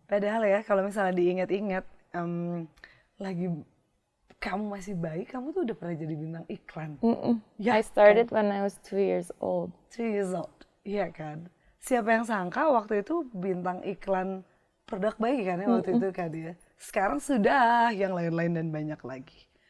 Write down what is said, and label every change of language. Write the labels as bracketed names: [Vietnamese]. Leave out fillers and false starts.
[Indonesian] Padahal ya kalau misalnya diingat-ingat, lagi kamu masih bayi, kamu tuh udah pernah jadi bintang iklan. [English] Ya, I started when I was 2 years old. 2 years old, [Indonesian] iya kan. Siapa yang sangka waktu itu bintang iklan produk bayi kan ya waktu itu kan ya. Sekarang sudah yang lain-lain dan banyak lagi.